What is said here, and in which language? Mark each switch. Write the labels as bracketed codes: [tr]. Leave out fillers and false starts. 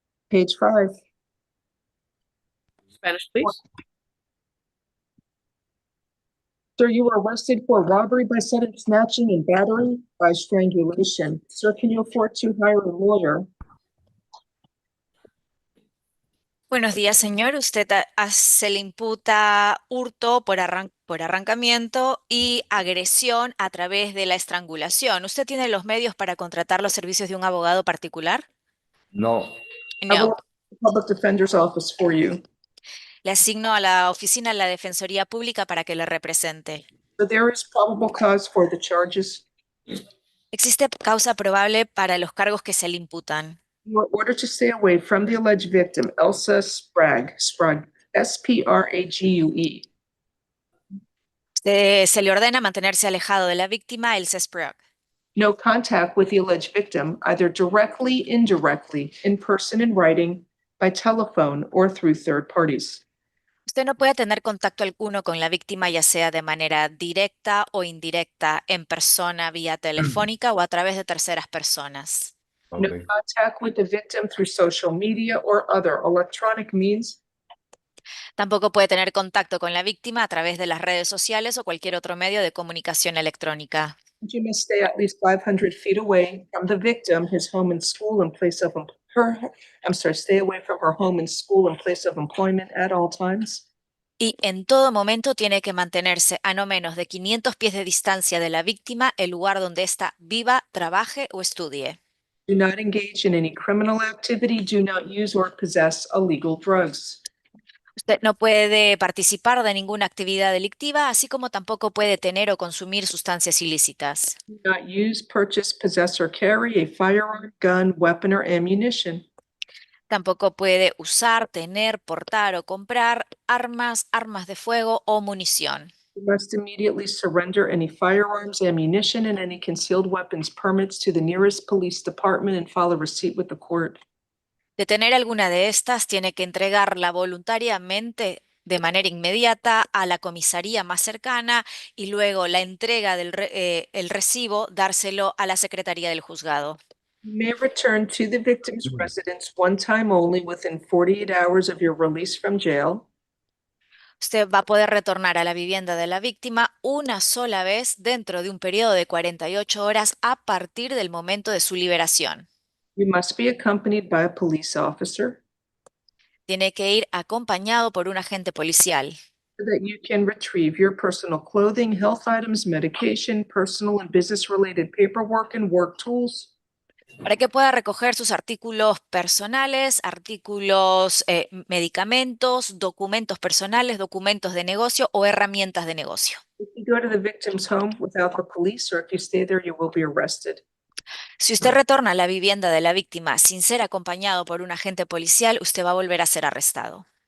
[en] Page 5. Spanish, please. Sir, you were arrested for robbery by sudden snatching and battery by strangulation. Sir, can you afford to hire a lawyer? [es] Buenos días, señor. Usted se le imputa hurto por arrancamiento y agresión a través de la estrangulación. ¿Usted tiene los medios para contratar los servicios de un abogado particular? No. [en] No. Public Defender's Office for you. [es] Le asigno a la oficina de la Defensoría Pública para que le represente. [en] So there is probable cause for the charges. [es] Existe causa probable para los cargos que se le imputan. [en] You are ordered to stay away from the alleged victim, Elsa Sprague, S-P-R-A-G-U-E. [es] Se le ordena mantenerse alejado de la víctima, Elsa Sprague. [en] No contact with the alleged victim, either directly, indirectly, in person in writing, by telephone, or through third parties. [es] Usted no puede tener contacto alguno con la víctima, ya sea de manera directa o indirecta, en persona, vía telefónica o a través de terceras personas. [en] No contact with the victim through social media or other electronic means. [es] Tampoco puede tener contacto con la víctima a través de las redes sociales o cualquier otro medio de comunicación electrónica. [en] You must stay at least 500 feet away from the victim, his home and school and place of stay away from her home and school and place of employment at all times. [es] Y en todo momento tiene que mantenerse a no menos de 500 pies de distancia de la víctima, el lugar donde ésta viva, trabaje o estudie. [en] Do not engage in any criminal activity. Do not use or possess illegal drugs. [es] Usted no puede participar de ninguna actividad delictiva, así como tampoco puede tener o consumir sustancias ilícitas. [en] Do not use, purchase, possess, or carry a firearm, gun, weapon, or ammunition. [es] Tampoco puede usar, tener, portar o comprar armas, armas de fuego o munición. [en] You must immediately surrender any firearms, ammunition, and any concealed weapons permits to the nearest police department and file a receipt with the court. [es] De tener alguna de estas, tiene que entregarla voluntariamente de manera inmediata a la comisaría más cercana y luego la entrega del el recibo, dárselo a la secretaría del juzgado. [en] You may return to the victim's residence one time only within 48 hours of your release from jail. [es] Usted va a poder retornar a la vivienda de la víctima una sola vez dentro de un periodo de 48 horas a partir del momento de su liberación. [en] You must be accompanied by a police officer. [es] Tiene que ir acompañado por un agente policial. [en] so that you can retrieve your personal clothing, health items, medication, personal and business-related paperwork, and work tools. [es] Para que pueda recoger sus artículos personales, artículos, medicamentos, documentos personales, documentos de negocio o herramientas de negocio. [en] If you go to the victim's home without the police, or if you stay there, you will be arrested. [es] Si usted retorna a la vivienda de la víctima sin ser acompañado por un agente policial, usted va a volver a ser arrestado.